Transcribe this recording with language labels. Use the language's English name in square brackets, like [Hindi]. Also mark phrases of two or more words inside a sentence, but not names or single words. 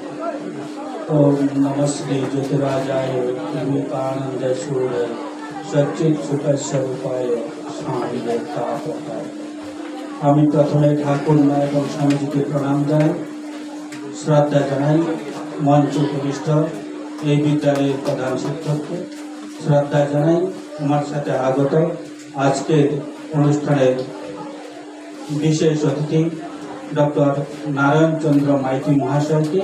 [Sanskrit] ओम नमस्ते ज्योतिराजाय विवेकानंद सूर्य सच्चित सुख स्वरूपाय स्वामी देवतापताय। [Bangla] আমি প্রথমে ঠাকুর মা এবং স্বামীজিকে প্রণাম জানাই, শ্রদ্ধা জানাই মঞ্চ উপবিষ্ট এই বিদ্যালয়ের প্রধান শিক্ষককে, শ্রদ্ধা জানাই আমার সাথে আগত আজকের অনুষ্ঠানের বিশেষ অতিথি ডক্টর নারায়ণ চন্দ্র মাইতি মহাশয়কে।